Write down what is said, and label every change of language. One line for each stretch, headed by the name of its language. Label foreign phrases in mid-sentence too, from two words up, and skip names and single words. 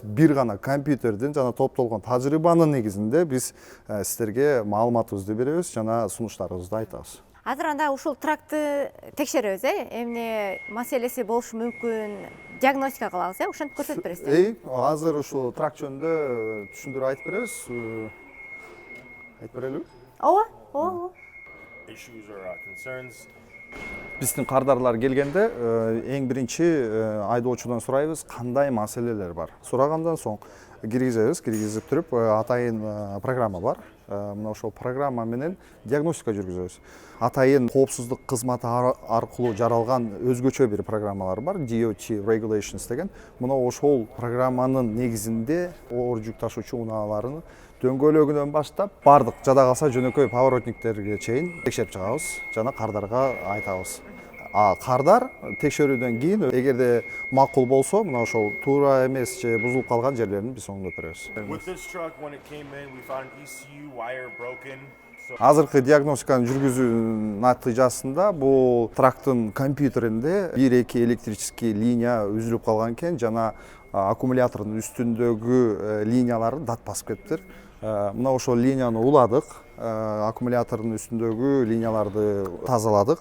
Kyrgyz: Бир гана компьютердин жана топтолгон тажрыйбанын негизинде биз сиздерге маалыматыбызды беребиз жана сунуштарыбызды айтабыз. Азыр анда ушул тракты текшеребиз, эмне маселеси болушу мүмкүн, диагностика кылабыз, ошентип көрсөтүп бересиз. Азыр ушул трак жөнүндө түшүндүрүп айтып беребиз. Айтып берелиби? Ооба.
English: Issues or concerns.
Kyrgyz: Биздин кардарлар келгенде эң биринчи айдоочудан сурайбыз, кандай маселелер бар. Сурагандан соң киргизип туруп, атайын программа бар. Мына ошол программа менен диагностика жүргүзөбүз. Атайын коопсуздук кызматы аркылуу жаралган өзгөчө бир программалар бар, DOT Regulations деген. Мына ошол программанын негизинде оор жүк ташуучу унааларын дөңгөлөгүнөн баштап бардык жада калса жөнөкөй поворотниктерге чейин текшерип чыгабыз жана кардарга айтабыз. Кардар текшерүүдөн кийин эгерде макул болсо, мына ошол туура эмес же бузулуп калган жерлерин биз оңдоп беребиз.
English: With this truck, when it came in, we found an ECU wire broken.
Kyrgyz: Азыркы диагностиканы жүргүзүү натыйжасында бул трактын компьютеринде 1-2 электрический линия үзүлүп калган экен, жана аккумулятордун үстүндөгү линиялары дат басып кетиптир. Мына ошол линияны уладык, аккумулятордун үстүндөгү линияларды тазаладык.